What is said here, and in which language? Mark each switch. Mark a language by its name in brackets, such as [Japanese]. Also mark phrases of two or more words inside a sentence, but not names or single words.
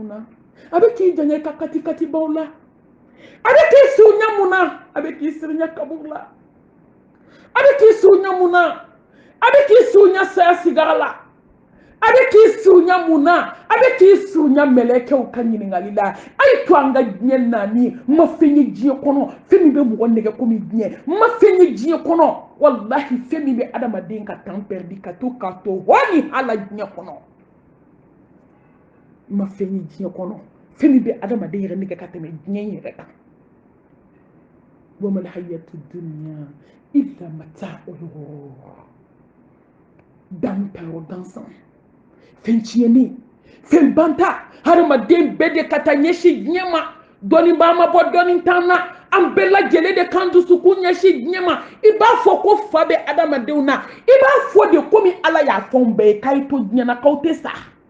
[Bambara] na a bɛ k'i janya i ka kati baw la a bɛ k'i surunya mun na a bɛ k'i sirinya kaburu la a bɛ k'i surunya mun na a bɛ k'i surunya saya sigara la a bɛ k'i surunya mun na a bɛ k'i surunya mɛlɛkɛw ka ɲininkali la a ye to an ka diɲɛ naani n ma fɛn ye diɲɛ kɔnɔ fɛn min bɛ mɔgɔ nɛgɛ komi diɲɛ n ma fɛn ye diɲɛ kɔnɔ walahi fɛn min bɛ adamaden ka [French] temps perdu [Bambara] ka to k'a to hɔ ni hala diɲɛ kɔnɔ n ma fɛn ye diɲɛ kɔnɔ fɛn min bɛ adamaden yɛrɛ nɛgɛ ka tɛmɛ diɲɛ yɛrɛ kan [Arabic] وما الحياة الدنيا إلا متاع الغرور [Bambara] dan tayɔrɔ gansan fɛn tiɲɛni fɛn banta hadamaden bɛɛ de ka taa ɲɛsin diɲɛ ma dɔnnibaa ma bɔ dɔnni t'an na an bɛɛ lajɛlen de kan dusukun ɲɛsin diɲɛ ma i b'a fɔ ko fa bɛ adamadenw na i b'a fɔ de komi ala y'a fɛnw bɛɛ ye k'a ye to diɲɛ na k'aw tɛ sa